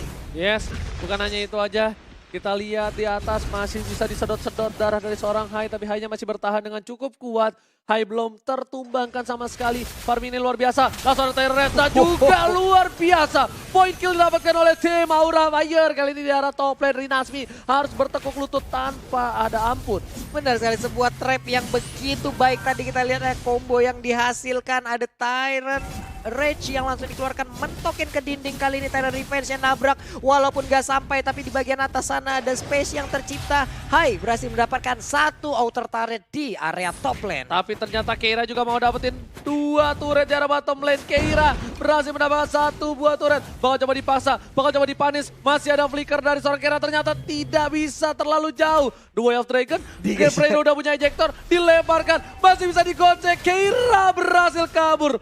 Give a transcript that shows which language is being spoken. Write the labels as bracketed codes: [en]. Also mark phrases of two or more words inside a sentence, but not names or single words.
[id] Yes, bukan hanya itu aja. Kita lihat di atas masih bisa disedot-sedot darah dari seorang Hai, tapi Hai-nya masih bertahan dengan cukup kuat. Hai belum tertumbangkan sama sekali. Farming ini luar biasa. Langsung ada Tyrant juga luar biasa. [en] Point kill [id] didapatkan oleh tim Aura Fire. Kali ini di arah [en] top lane [id] Rinasmi harus bertekuk lutut tanpa ada ampun. Benar sekali, sebuah trap yang begitu baik tadi kita lihat combo yang dihasilkan. Ada Tyrant Rage yang langsung dikeluarkan mentokin ke dinding kali ini. Tyrant Revenge yang nabrak walaupun gak sampai tapi di bagian atas sana ada space yang tercipta. Hai berhasil mendapatkan satu [en] outer turret [id] di area [en] top lane. [id] Tapi ternyata Keira juga mau dapetin dua turret di arah [en] bottom lane. [id] Keira berhasil mendapatkan satu buah turret. Bakal coba dipaksa, bakal coba dipanis. Masih ada flicker dari seorang Keira, ternyata tidak bisa terlalu jauh. The Way of Dragon, Fredo udah punya ejector, dilemparkan. Masih bisa digocek, Keira berhasil kabur.